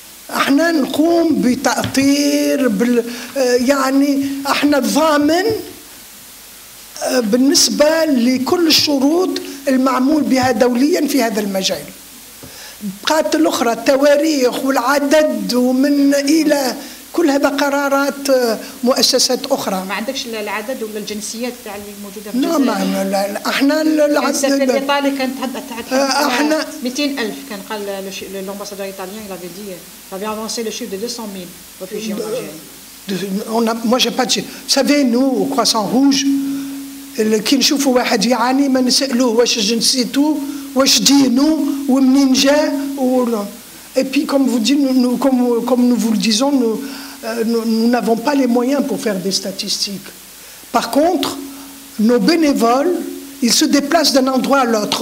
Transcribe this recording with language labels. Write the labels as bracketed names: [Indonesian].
[Arabic] احنا نقوم بتأطير يعني احنا الضامن بالنسبة لكل الشروط المعمول بها دوليا في هذا المجال. بقات الأخرى التواريخ والعدد ومن إلى كل هذا قرارات مؤسسات أخرى. ما عندكش العدد ولا الجنسيات تاع اللي موجودة في الجزائر؟ لا احنا العدد. السفير الإيطالي كان احنا 200,000 كان قال [French] l'ambassadeur italien il avait dit il avait avancé le chiffre de 200,000 réfugiés en Algérie. Moi j'ai pas de chiffre. Vous savez, nous au Croissant Rouge [Arabic] كي نشوفوا واحد يعاني ما نسألوه واش جنسيته واش دينه ومنين جا. [French] Et puis comme nous vous le disons, nous n'avons pas les moyens pour faire des statistiques. Par contre, nos bénévoles, ils se déplacent d'un endroit à l'autre.